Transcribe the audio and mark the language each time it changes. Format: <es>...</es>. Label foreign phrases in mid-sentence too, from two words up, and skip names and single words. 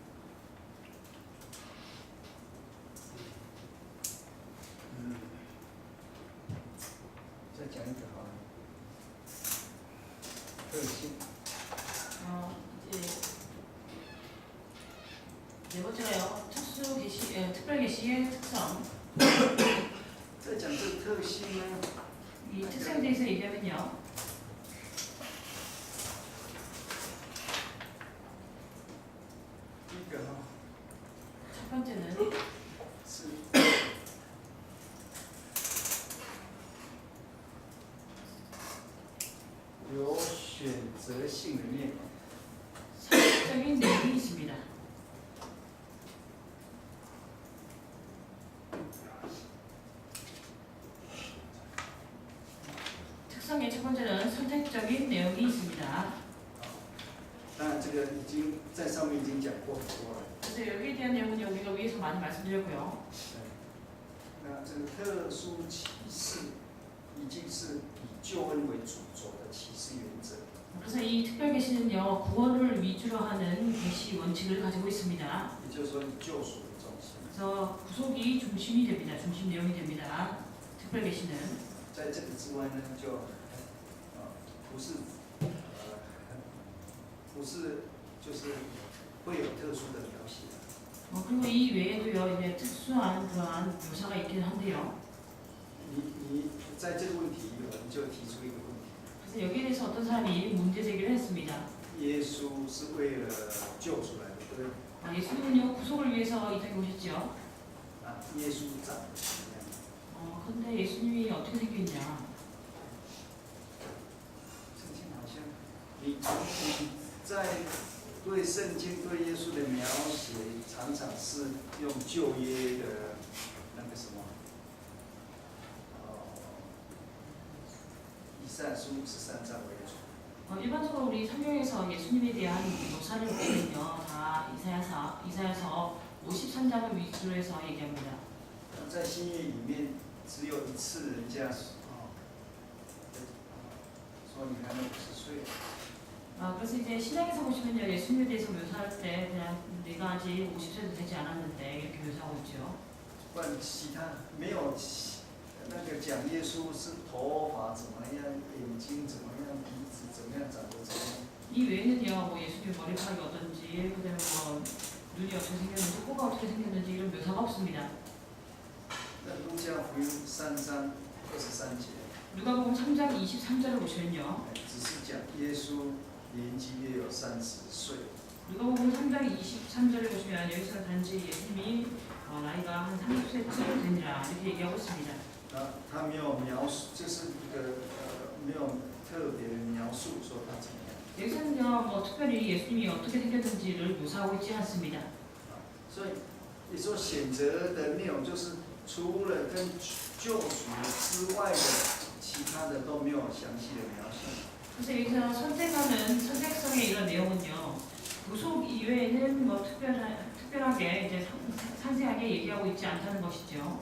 <zh>再讲一个好了，特性。</zh> <ko>이제 네 번째가요, 특수 계시, 특별 계시의 특성.</ko> <zh>再讲这个特性呢，</zh> <ko>이 특성에 대해서 얘기하면요, 첫 번째는</ko> <zh>是有选择性的面容。</zh> <ko>선택적인 내용이 있습니다. 특성의 첫 번째는 선택적인 내용이 있습니다.</ko> <zh>当然，这个已经在上面已经讲过很多了。</zh> <ko>그래서 여기에 대한 내용은 우리가 위에서 많이 말씀드렸고요.</ko> <zh>那这个特殊启示已经是以救恩为主轴的启示原则。</zh> <ko>그래서 이 특별 계시는요, 구원을 위주로 하는 계시 원칙을 가지고 있습니다.</ko> <zh>也就是说，以救赎为中心。</zh> <ko>그래서 구속이 중심이 됩니다. 중심 내용이 됩니다. 특별 계시는.</ko> <zh>在这个之外呢，就不是不是就是会有特殊的描写。</zh> <ko>그리고 이 외에도요, 이제 특수한 그러한 묘사가 있긴 한데요.</ko> <zh>你在这个问题有人就提出一个问题，</zh> <ko>그래서 여기에 대해서 어떤 사람이 문제 제기를 했습니다.</ko> <zh>耶稣是为了救出来的，对不对？</zh> <ko>예수님은요, 구속을 위해서 이 땅에 오셨죠.</ko> <zh>耶稣长得什么样？</zh> <ko>근데 예수님이 어떻게 생겼냐?</ko> <zh>圣经好像你在对圣经对耶稣的描写，常常是用旧约的那个什么，以赛亚书53章为主。</zh> <ko>일반적으로 우리 성경에서 예수님에 대한 묘사를 보면요, 다 이사야서 53장을 위주로 해서 얘기합니다.</ko> <zh>在新约里面，只有一次人家说你还没50岁。</zh> <ko>그래서 이제 신약에서 보시면요, 예수님에 대해서 묘사할 때 그냥 내가 아직 50세도 되지 않았는데 이렇게 묘사하고 있죠.</ko> <zh>不然其他没有那个讲耶稣是头发怎么样，眼睛怎么样，鼻子怎么样，长得怎么样。</zh> <ko>이 외에는요, 뭐 예수님 머리카락이 어떤지, 그다음에 뭐 눈이 어떻게 생겼는지, 코가 어떻게 생겼는지 이런 묘사가 없습니다.</ko> <zh>那路加福音3章23节，</zh> <ko>누가복음 3장 23절을 보시면요,</ko> <zh>只是讲耶稣年纪约有30岁。</zh> <ko>누가복음 3장 23절을 보시면 여기서 단지 예수님이 나이가 한 30세쯤 되니라 이렇게 얘기하고 있습니다.</ko> <zh>他没有描述，就是一个没有特别描述说他怎么样。</zh> <ko>여기서는요, 뭐 특별히 예수님이 어떻게 생겼는지를 묘사하고 있지 않습니다.</ko> <zh>所以你说选择的内容就是除了跟救赎之外的，其他的都没有详细的描述。</zh> <ko>그래서 여기서 선택하는 선택성의 이런 내용은요, 구속 이외에는 뭐 특별하게 이제 상세하게 얘기하고 있지 않다는 것이죠.</ko>